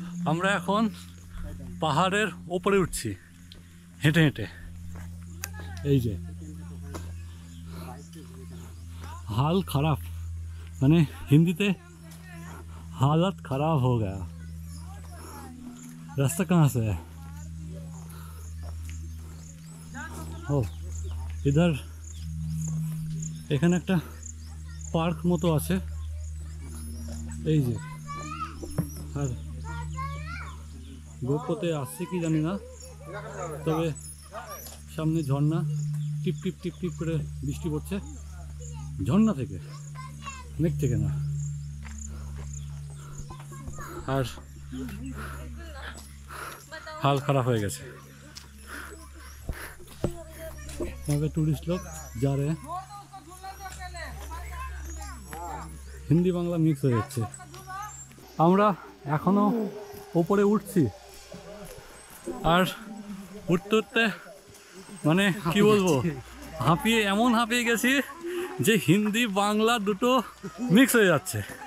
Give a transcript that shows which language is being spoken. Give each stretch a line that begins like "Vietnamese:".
Bangla: আমরা এখন পাহাড়ের ওপরে উঠছি হেঁটে হেঁটে। এই যে
Hindi: हाल खराब,
Bangla: মানে হিন্দিতে
Hindi: हालत खराब हो गया। रास्ता कहाँ से है?
Bangla: ও इधर এখানে একটা পার্ক মতো আছে। এই যে, আর গোপ্রতে আসছে কি জানি না, তবে সামনে ঝর্ণা, টিপ টিপ টিপ টিপ করে বৃষ্টি পড়ছে ঝর্ণা থেকে, মেঘ থেকে না।
Hindi: আর हाल खराब हो गए। यहाँ पे टूरिस्ट लोग जा रहे हैं, हिंदी बांग्ला मिक्स हो जाच्छे।
Bangla: আমরা এখনো উপরে উঠছি, আর উঠতে উঠতে মানে কি বলবো, হাঁপিয়ে এমন হাঁপিয়ে গেছি যে হিন্দি বাংলা দুটো মিক্স হয়ে যাচ্ছে।